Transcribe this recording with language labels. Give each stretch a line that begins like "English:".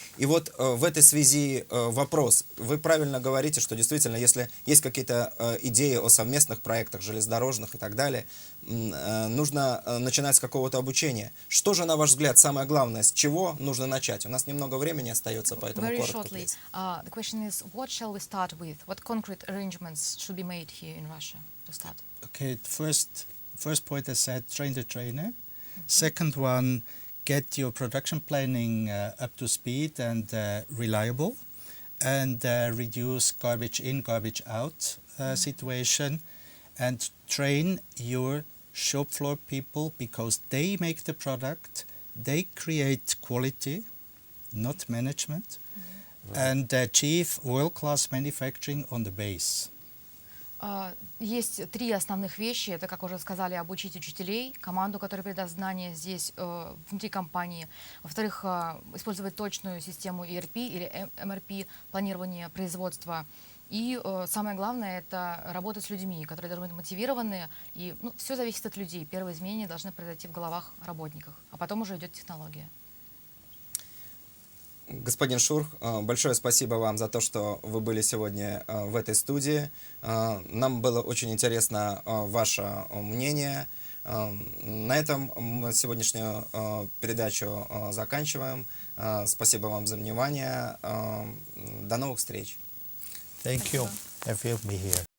Russian: И вот в этой связи вопрос. Вы правильно говорите, что действительно, если есть какие-то идеи о совместных проектах железнодорожных и так далее, нужно начинать с какого-то обучения. Что же, на ваш взгляд, самое главное, с чего нужно начать? У нас немного времени остается, поэтому
English: Very
Russian: коротко.
English: shortly, the question is, what shall we start with? What concrete arrangements should be made here in Russia to start? Okay, first point I said, train the trainer. Second one, get your production planning up to speed and reliable, and reduce garbage in, garbage out situation, and train your shop floor people because they make the product, they create quality, not management. and achieve world-class manufacturing on the base.
Russian: Есть три основных вещи. Это, как уже сказали, обучить учителей, команду, которая передаст знания здесь, внутри компании. Во-вторых, использовать точную систему ERP или MRP, планирование производства. И самое главное, это работать с людьми, которые должны быть мотивированы. И все зависит от людей. Первые изменения должны произойти в головах работников, а потом уже идет технология. Господин Шурх, большое спасибо вам за то, что вы были сегодня в этой студии. Нам было очень интересно ваше мнение. На этом мы сегодняшнюю передачу заканчиваем. Спасибо вам за внимание. До новых встреч.
English: Thank you. Have you me here.